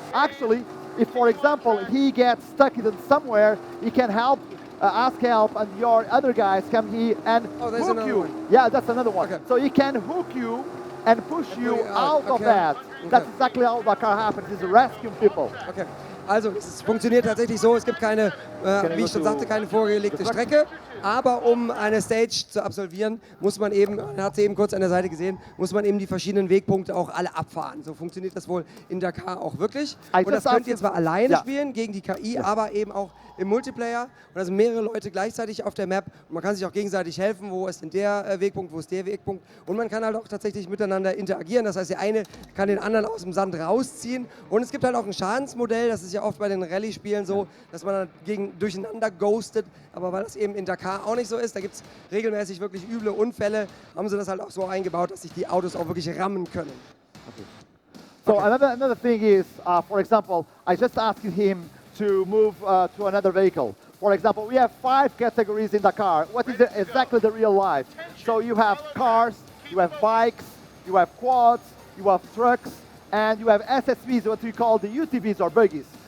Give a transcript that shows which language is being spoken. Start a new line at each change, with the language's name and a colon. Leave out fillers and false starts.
English: Actually, if for example he gets stuck in somewhere, he can help, ask help, and your other guys come here and hook you. One. Yeah, that's another one. Okay. So he can hook you and push you out of that. Okay. That's exactly how Dakar happens. It's rescuing people. Okay.
German: Also es funktioniert tatsächlich so, es gibt keine, wie ich schon sagte, keine vorgelegte Strecke, aber um eine Stage zu absolvieren, muss man eben, man hat sie eben kurz an der Seite gesehen, muss man eben die verschiedenen Wegpunkte auch alle abfahren. So funktioniert das wohl in Dakar auch wirklich. Und das könnt ihr zwar alleine spielen, gegen die KI, aber eben auch im Multiplayer. Und da sind mehrere Leute gleichzeitig auf der Map und man kann sich auch gegenseitig helfen, wo ist denn der Wegpunkt, wo ist der Wegpunkt. Und man kann halt auch tatsächlich miteinander interagieren. Das heißt, der eine kann den anderen aus dem Sand rausziehen. Und es gibt halt auch ein Schadensmodell, das ist ja oft bei den Rallye-Spielen so, dass man dann durcheinander ghostet. Aber weil das eben in Dakar auch nicht so ist, da gibt es regelmäßig wirklich üble Unfälle, haben sie das halt auch so eingebaut, dass sich die Autos auch wirklich rammen können.
English: Okay. So another thing is, for example, I just asked him to move to another vehicle. For example, we have 5 categories in Dakar. What is exactly the real life? So you have cars, you have bikes, you have quads, you have trucks, and you have SSVs, what we call the UTVs or buggies.